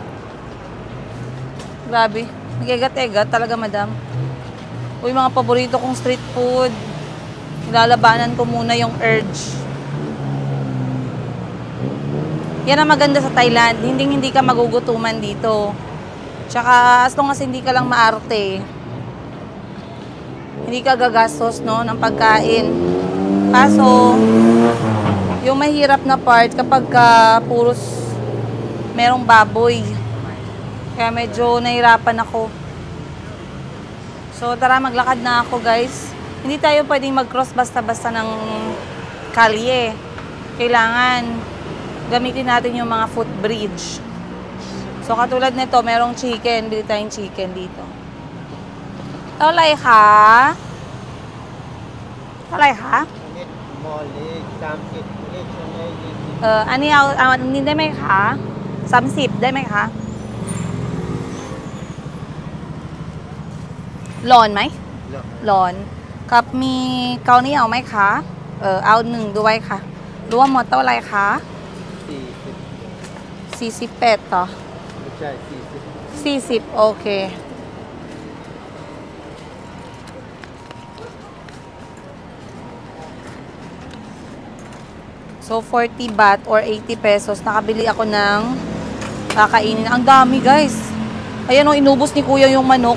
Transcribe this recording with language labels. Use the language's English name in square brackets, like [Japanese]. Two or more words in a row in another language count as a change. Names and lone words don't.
[Filipino] Grabe. Nag-egat-egat talaga, madam. Uy, mga paborito kong street food. Nilalabanan ko muna yung urge. Yan ang maganda sa Thailand. Hindi ka magugutuman dito. Tsaka, [English] as long as [Filipino] hindi ka lang maarte, hindi ka gagastos, no, ng pagkain. Kaso, yung mahirap na part kapag puros merong baboy. Kaya medyo nahirapan ako. So, tara, maglakad na ako, guys. Hindi tayo pwedeng mag-cross basta-basta ng kalye. Kailangan gamitin natin yung mga footbridge. So, katulad nito, merong chicken. Bili tayong chicken dito. Taulay ka? Taulay ka? [Thai] อันนี้เอาอันนี้ได้ไหมคะ30ได้ไหมคะ ร้อนไหมร้อนครับมีเกาเหนียวไหมคะเอา1ด้วยค่ะรวมหมดเท่าไหร่คะ48ต่อไม่ใช่40โอเค [English] So, 40 baht or 80 pesos. [Filipino] Nakabili ako ng kakainin. Ang dami, guys. Ayan o, inubos ni kuya yung manok.